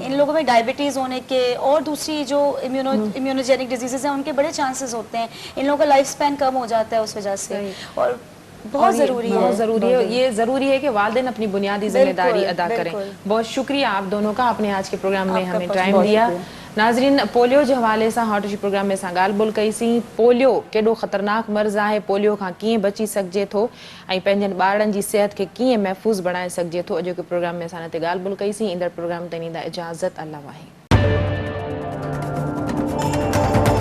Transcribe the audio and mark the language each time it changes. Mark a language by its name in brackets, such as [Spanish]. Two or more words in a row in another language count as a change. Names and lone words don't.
[Urdu] ان لوگوں میں ڈائبٹیز ہونے کے اور دوسری جو [English] immunogenic diseases [Urdu] ہیں ان کے بڑے چانسز ہوتے ہیں. ان لوگوں کا [English] life span [Urdu] کم ہو جاتا ہے اس وجہ سے, اور بہت ضروری ہے. یہ ضروری ہے کہ والدین اپنی بنیادی ذمہ داری ادا کریں. بہت شکریہ آپ دونوں کا اپنے آج کے پروگرام میں ہمیں ٹائم دیا. ناظرین, پولیو کے حوالے سے ہارٹ ٹچ پروگرام میں [Sindhi] ॻाल्हि ॿोल कईसीं. पोलियो केॾो ख़तरनाक मर्ज़ आहे, पोलियो खां कीअं बची सघिजे थो ऐं पंहिंजनि ॿारनि जी सिहत खे कीअं महफ़ूज़ बणाए सघिजे थो. अॼोके प्रोग्राम में असां हिन ते ॻाल्हि ॿोल कईसीं. ईंदड़ प्रोग्राम ताईं ॾींदा इजाज़त. अल्लाह वाहे.